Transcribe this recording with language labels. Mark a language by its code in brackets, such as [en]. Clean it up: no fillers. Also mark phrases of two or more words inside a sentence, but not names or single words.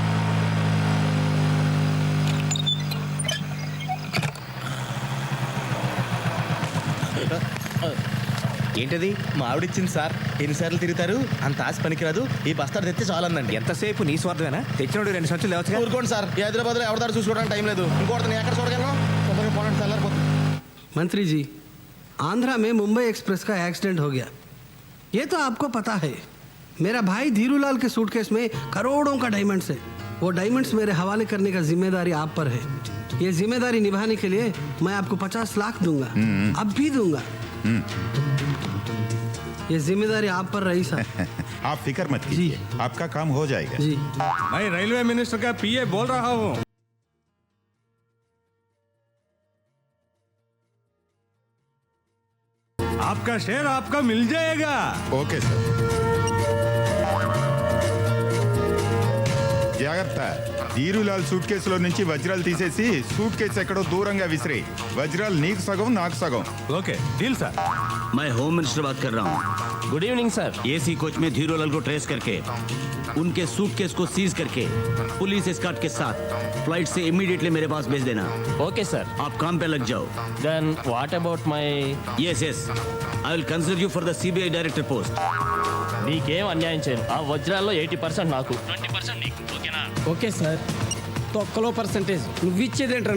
[te] ఏంటది? మా ఆవిడిచ్చింది సార్. ఎన్నిసార్లు తిరుగుతారు, అంత ఆశ పనికిరాదు. ఈ బస్తాడు తెస్తే చాలందండి. ఎంతసేపు నీ స్వార్థమేనా? తెచ్చినోడు 2 సంచులు లేవచ్చు. ఊరుకోండి సార్, ఈ హైదరాబాద్లో ఎవరిదారు చూసుకోవడానికి టైం లేదు. ఇంకోటి నేను ఎక్కడ చూడగలను? తొందరగా పోనండి, చల్లారిపోతుంది. [hi] मंत्री जी, आंध्रा में मुंबई एक्सप्रेस का एक्सीडेंट हो गया, ये तो आपको पता है. मेरा भाई धीरूलाल के सूटकेस में करोड़ों का डायमंड्स है. वो डायमंड्स मेरे हवाले करने का जिम्मेदारी आप पर है. ये जिम्मेदारी निभाने के लिए मैं आपको 50 लाख दूंगा, अब भी दूंगा. ये जिम्मेदारी आप पर रही साहब. आप फिक्र मत कीजिए, आपका काम हो जाएगा. जी, मैं [en] railway minister [hi] का पीए बोल रहा हूँ. आपका शेयर आपका मिल जाएगा. [en] OK sir. [te] జాగ్రత్త. ధీరులాల్ సూట్ కేసులో నుంచి వజ్రాలు తీసేసి సూట్ కేసు ఎక్కడో దూరంగా విసిరి. వజ్రాలు నీకు సగం, నాకు సగం. [en] OK deal sir. [hi] मैं [en] home minister [hi] बात कर रहा हूँ. [en] good evening sir. AC coach [hi] में धीरोलाल को ट्रेस करके उनके सूटकेस को सीज करके [en] police escort [hi] के साथ फ्लाइट से इमीडिएटली मेरे पास भेज देना. [en] OK sir. [hi] आप काम पे लग जाओ. [en] Then what about my? Yes yes, I will consider you for the CBI director post. [te] నీకేం అన్యాయం చేయను. ఆ వజ్రాల్లో 80% నాకు, 20% నీకు. ఓకేనా? [en] OK sir. [te] తొక్కలో పర్సంటేజ్ నువ్వు ఇచ్చేదేంట్రా?